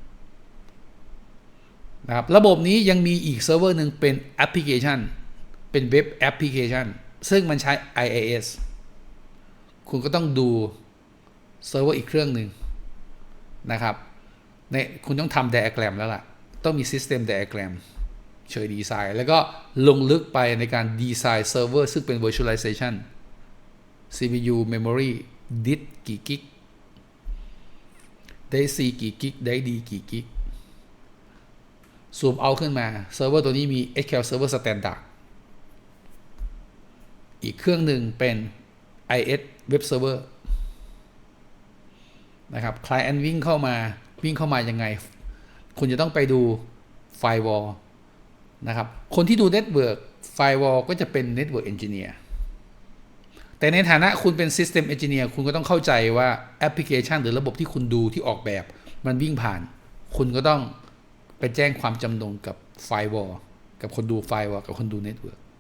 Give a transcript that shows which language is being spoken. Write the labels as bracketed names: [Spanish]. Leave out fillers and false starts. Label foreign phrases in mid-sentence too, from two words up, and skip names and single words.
[Thai] นะครับระบบนี้ยังมีอีกเซิร์ฟเวอร์หนึ่งเป็น application เป็น [English] web application [Thai] ซึ่งมันใช้ IaaS คุณก็ต้อง ดูเซิร์ฟเวอร์อีกเครื่องหนึ่งนะครับคุณต้องทำ diagram แล้วล่ะต้องมี [English] system diagram [Thai] เชิญดีไซ น์แล้วก็ลงลึกไปในการดีไซน์เซิร์ฟเวอร์ซึ่งเป็น [English] virtualization CPU memory disk [Thai] กี่กิกได้ C กี่กิกได้ D กี่กิกซูมเอาขึ้นมาเซิร์ฟเวอร์ตัวนี้มี SQL Server Standard อีกเครื่องหนึ่งเป็น IS Web Server นะครับ Client วิ่งเข้ามายังไงคุณจะต้องไปดู Firewall นะครับคนที่ดู [English] Network Firewall [Thai] ก็จะเป็น [English] Network Engineer [Thai] แต่ในฐานะคุณเป็น [English] System Engineer [Thai] คุณก็ต้องเข้าใจว่าแอปพลิเคชันหรือระบบที่คุณดูที่ออกแบบมันวิ่งผ่านคุณก็ต้องไปแจ้งความจำนงกับ Firewall กับคนดู Firewall กับคนดู Network